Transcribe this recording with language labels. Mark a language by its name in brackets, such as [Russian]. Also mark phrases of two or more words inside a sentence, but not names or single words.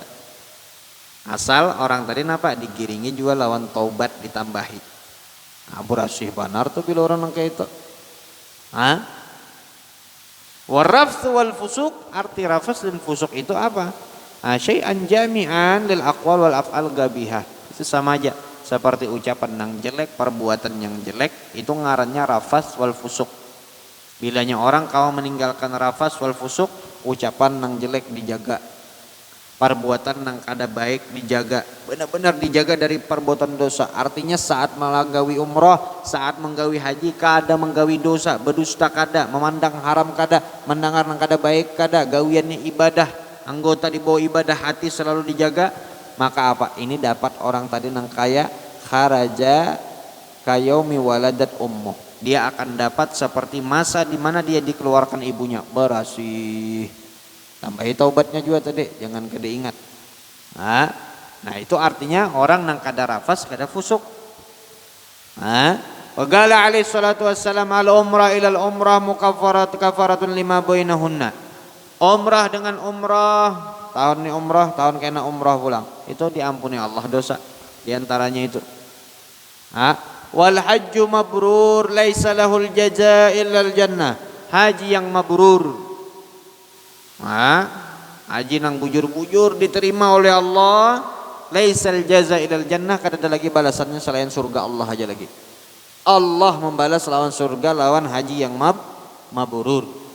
[Banjar] Asal orang tadi napa digiringi juga lawan taubat ditambahi. Nah, berasih banar tuh bila orang kayak itu. [Arabic] والرفث والفسوق, [Banjar] arti rafas dan fusuk itu apa? [Arabic] شيئا جامعا للأقوال والأفعال القبيحة. [Banjar] Itu sama aja seperti ucapan yang jelek, perbuatan yang jelek, itu ngarannya [Arabic] رفث والفسوق. [Banjar] Bilanya orang kalau meninggalkan [Arabic] رفث والفسوق, [Banjar] ucapan yang jelek dijaga, perbuatan yang kada baik dijaga, benar-benar dijaga dari perbuatan dosa. Artinya saat melanggawi umrah, saat menggawi haji, kada menggawi dosa, berdusta kada, memandang haram kada, mendengar yang kada baik kada, gawiannya ibadah, anggota di bawah ibadah hati selalu dijaga. Maka apa? Ini dapat orang tadi nang kaya [Arabic] خرج كيوم ولدت أمه. [Banjar] Dia akan dapat seperti masa di mana dia dikeluarkan ibunya, berasih. Tambahi taubatnya juga tadi, jangan kada ingat. Nah itu artinya orang nang kada rafas, kada fusuk. [Arabic] وقال عليه الصلاة والسلام العمرة إلى العمرة كفارة لما بينهما. [Banjar] Umrah dengan umrah, tahun ini umrah, tahun kena umrah pulang, itu diampuni Allah dosa. Di antaranya itu. [Arabic] والحج المبرور ليس له جزاء إلا الجنة. [Banjar] Haji yang mabrur, haji nang bujur-bujur diterima oleh Allah, [Arabic] ليس الجزاء إلا الجنة, [Banjar] kada ada lagi balasannya selain surga Allah aja lagi. Allah membalas lawan surga lawan haji yang mabrur.